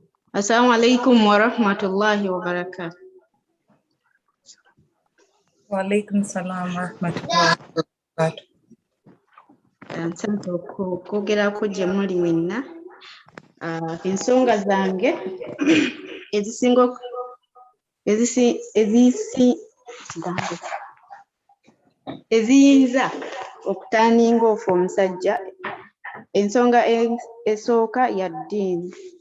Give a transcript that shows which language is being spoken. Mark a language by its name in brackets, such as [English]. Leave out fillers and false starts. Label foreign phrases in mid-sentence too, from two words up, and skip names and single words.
[Arabic] السلام عليكم ورحمة الله وبركاته. وعليكم السلام ورحمة الله وبركاته. [Ganda] Nsente okwogerako gye muli mwenna. Ensonga zange ezisinga eziyinza okutaaninga ofu omusajja, ensonga esooka ya ddiini.